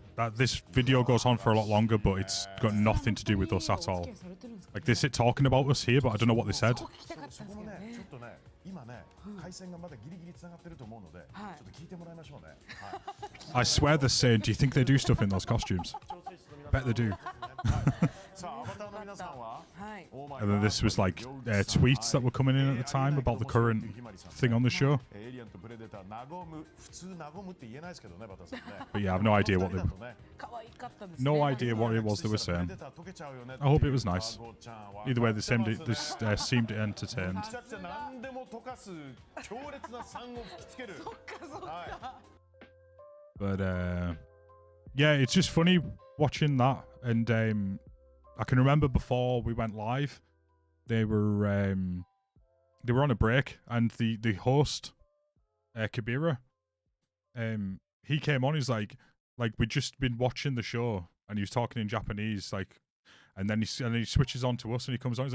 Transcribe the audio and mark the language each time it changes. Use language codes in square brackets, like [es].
[en] That this video goes on for a lot longer, but it's got nothing to do with us at all. Like they sit talking about us here, but I don't know what they said. [ja] そこもね、ちょっとね、今ね、回線がまだギリギリつながってると思うので、ちょっと聞いてもらいましょうね。 [en] I swear they're saying, do you think they do stuff in those costumes? Bet they do. [ja] さあ、アバターの皆さんは、 [en] And then this was like tweets that were coming in at the time about the current thing on the show. [ja] エイリアンとプレデター、和む、普通和むって言えないですけどね、バタさんね。 [en] But yeah, I have no idea what they no idea what it was they were saying. I hope it was nice. Either way, they seemed seemed entertained. [ja] 何でも溶かす強烈な酸を吹きつける。 [en] But yeah, it's just funny watching that, and I can remember before we went live, they were on a break, and the host, Kabira, he came on. He's like we'd just been watching the show, and he was talking in Japanese, like, and then he switches on to us, and he comes on.